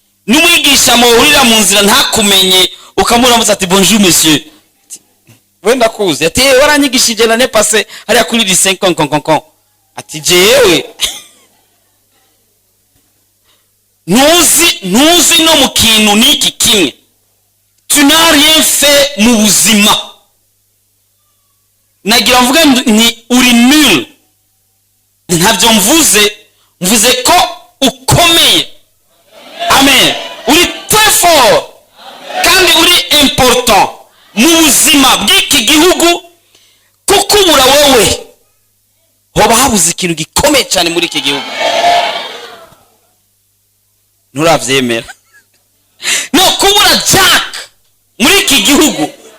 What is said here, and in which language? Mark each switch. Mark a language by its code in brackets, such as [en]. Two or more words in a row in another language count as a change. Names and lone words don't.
[rn] N'umwigisha muhurira mu nzira ntakumenye, ukamubona musa ati, [fr] "Bonjour monsieur." [rn] Wenda kuzi. Ati, "Eh, waranyigishije [fr] l'année passée, [rn] hariya kuri lycée, kon, kon, kon, kon." Ati, "Jewe." Ntuzi, ntuzi no mu kintu n'iki kimwe. [fr] Tu n'as rien fait [rn] mu buzima. Nagira mvuge nti, uri nul. Ntabyo mvuze, mvuze ko ukomeye. Amen. Uri [fr] très fort. [rn] Kandi uri important mu buzima bw'iki gihugu, kuko ubura wowe hoba habuze ikintu gikomeye cyane muri iki gihugu. Nturavyemera. No kubura Jack muri iki gihugu.